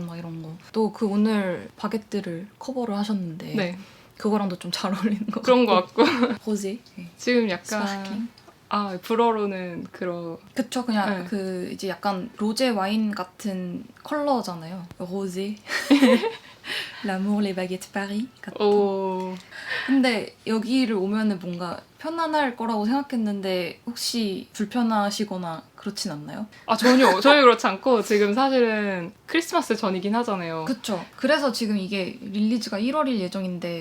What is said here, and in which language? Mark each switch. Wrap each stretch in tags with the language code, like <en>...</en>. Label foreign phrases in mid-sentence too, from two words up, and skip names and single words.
<ko>막 이런 거. 또 그 오늘 바게트를 커버를 하셨는데 네. 그거랑도 좀 잘 어울리는 것 그런 거 같고. 같고 호지. 네. 지금 약간 스파클링. 불어로는 그런 그쵸, 그냥 네. 그 이제 약간 로제 와인 같은 컬러잖아요. 로제.</ko> <fr>L'amour, les baguettes Paris 같은.</fr> <ko>근데 여기를 오면은 뭔가 편안할 거라고 생각했는데 혹시 불편하시거나 그렇진 않나요? 전혀 그렇지 않고 지금 사실은 크리스마스 전이긴 하잖아요. 그쵸. 그래서 지금 이게 릴리즈가 1월일 예정인데</ko>